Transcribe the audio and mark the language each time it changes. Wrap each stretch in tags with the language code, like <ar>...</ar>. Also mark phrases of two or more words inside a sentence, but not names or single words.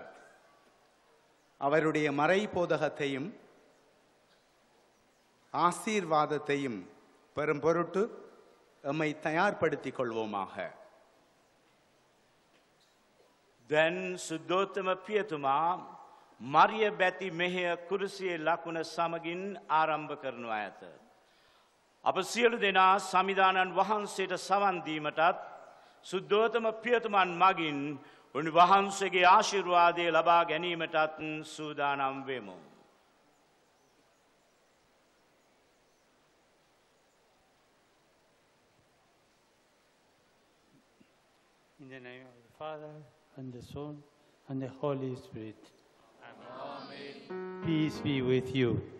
<ta>அவருடைய மறை போதகத்தையும் ஆசீர்வாதத்தையும் பெறும் பொருட்டு எம்மை தயார்படுத்திக் கொள்வோமாக.</ta> <si>දැන් සුද්ධෝත්තම පියතුමා මරිය බැති මෙහෙය කුරුසියේ ලකුණ සමගින් ආරම්භ කරනු ඇත. අප සියලු දෙනා සමිදානන් වහන්සේට සවන් දීමටත් සුද්ධෝත්තම පියතුමන් මගින් උන්වහන්සේගේ ආශිර්වාදය ලබා ගැනීමටත් සූදානම් වෙමු.</si> <en>In the name of the Father, and the Son, and the Holy Spirit. Amen. Peace be with you.</en>